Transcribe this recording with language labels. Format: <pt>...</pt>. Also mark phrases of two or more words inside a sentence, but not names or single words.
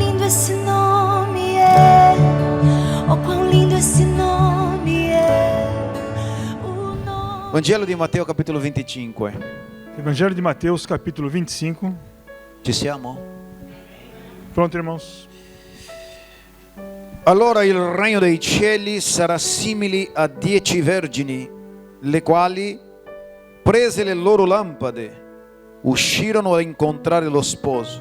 <pt>esse nome é, oh quão lindo esse nome é, o nome.</pt> <it>Vangelo di Matteo capitolo 25.</it> <pt>Evangelho de Mateus, capítulo 25.</pt> <it>Ci siamo?</it> <pt>Pronto, irmãos?</pt> <it>Allora il regno dei cieli sarà simile a 10 vergini, le quali, prese le loro lampade, uscirono a incontrare lo sposo.</it>